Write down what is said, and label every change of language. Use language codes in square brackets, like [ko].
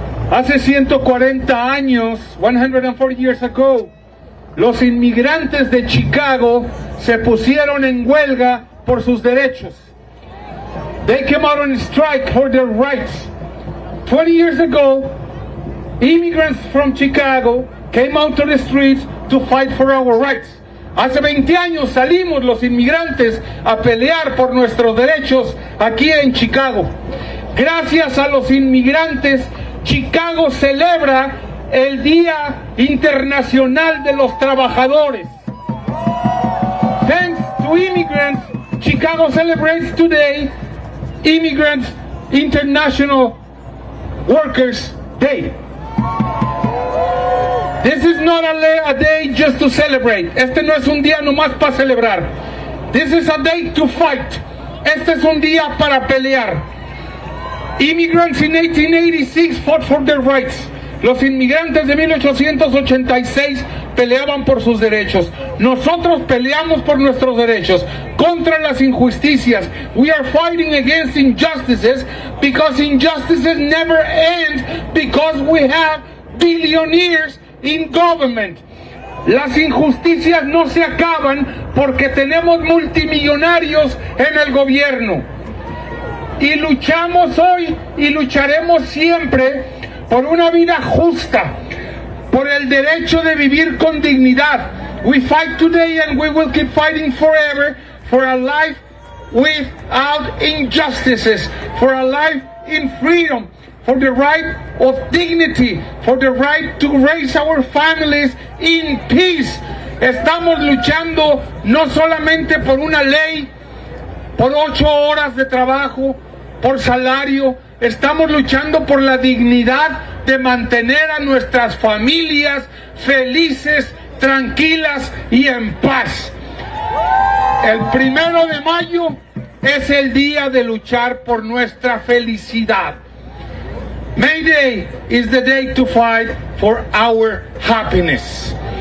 [es] Hace 140 años, [en] 140 years ago, [es] los inmigrantes de Chicago se pusieron en huelga por sus derechos. [en] They came out on strike for their rights. 20 years ago, immigrants from Chicago came out to the streets to fight for our rights. [es] Hace 20 años salimos los inmigrantes a pelear por nuestros derechos aquí en Chicago. Gracias a los inmigrantes, Chicago celebra el Día Internacional de los Trabajadores. [en] Thanks to immigrants, Chicago celebrates today Immigrants International Workers Day. This is not a day just to celebrate. [es] Este no es un día nomás para celebrar. [en] This is a day to fight. [es] Este es un día para pelear. [en] Immigrants in 1886 fought for their rights. [es] Los inmigrantes de 1886 peleaban por sus derechos. Nosotros peleamos por nuestros derechos contra las injusticias. [en] We are fighting against injustices because injustices never end because we have billionaires in government. [es] Las injusticias no se acaban porque tenemos multimillonarios en el gobierno. Y luchamos hoy y lucharemos siempre por una vida justa, por el derecho de vivir con dignidad. [en] We fight today and we will keep fighting forever for a life without injustices, for a life in freedom, for the right of dignity, for the right to raise our families in peace. [es] Estamos luchando no solamente por una ley, por 8 horas de trabajo, por salario. Estamos luchando por la dignidad de mantener a nuestras familias felices, tranquilas y en paz. El 1 de mayo es el día de luchar por nuestra felicidad. [en] May Day is the day to fight for our happiness.